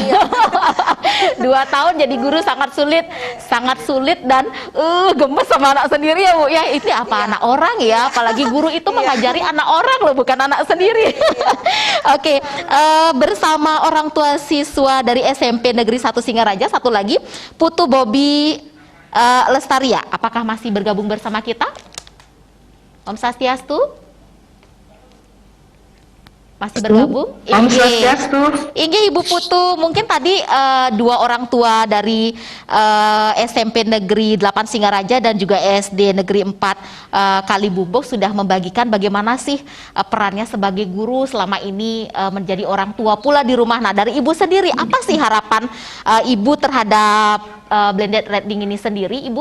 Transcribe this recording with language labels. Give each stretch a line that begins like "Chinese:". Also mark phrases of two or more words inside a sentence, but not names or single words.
Indonesian: 2 tahun jadi guru sangat sulit dan gemes sama anak sendiri ya Bu ya. Itu apa anak orang ya, apalagi guru itu mengajari anak orang loh, bukan anak sendiri. Oke, bersama orang tua siswa dari SMP Negeri 1 Singaraja, satu lagi Putu Bobi Lestaria, apakah masih bergabung bersama kita?
Sanskrit: Om Swastiastu?
Indonesian: Masih bergabung?
Sanskrit: Om Swastiastu.
Indonesian: Inggih Ibu Putu, mungkin tadi 2 orang tua dari SMP Negeri 8 Singaraja dan juga SD Negeri 4 Kalibumbok sudah membagikan bagaimana sih perannya sebagai guru selama ini menjadi orang tua pula di rumah. Nah, dari Ibu sendiri, apa sih harapan Ibu terhadap
English: blended learning
Indonesian: ini sendiri, Ibu?